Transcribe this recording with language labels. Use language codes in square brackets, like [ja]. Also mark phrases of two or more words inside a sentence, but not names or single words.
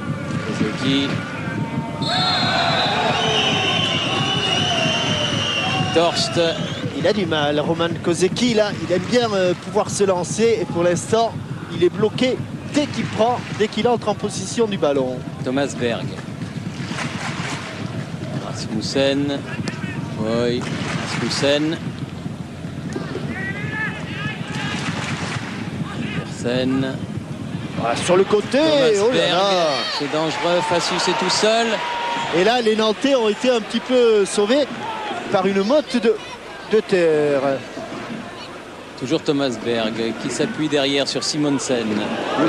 [fr] Koseki. Torst. Il a du mal, Roman Koseki, là, il aime bien pouvoir se lancer. Et pour l'instant, il est bloqué dès qu'il entre en position du ballon. Thomas Berg. Rasmussen. Oui. Rasmussen. Andersen. Voilà, sur le côté, Thomas oh là Berg. là. C'est dangereux. Facius est tout seul. Et là, les Nantais ont été un petit peu sauvés par une motte de terre. Toujours Thomas Berg qui s'appuie derrière sur Simonsen.